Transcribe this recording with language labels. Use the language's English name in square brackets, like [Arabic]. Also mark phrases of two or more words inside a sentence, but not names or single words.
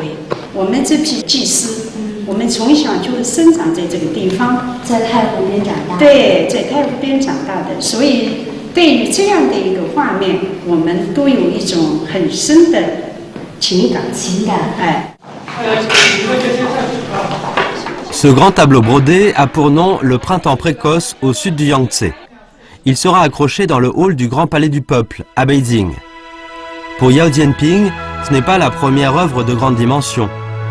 [Chinese] 我们这批技师，我们从小就生长在这个地方，在太湖边长大。对，在太湖边长大的，所以对于这样的一个画面，我们都有一种很深的情感。哎。 [French] Ce grand tableau brodé a pour nom le Printemps précoce au sud du Yangtze. Il sera accroché dans le hall du Grand Palais du Peuple, à Beijing. Pour Yao Jianping, ce n'est pas la première œuvre de grande dimension.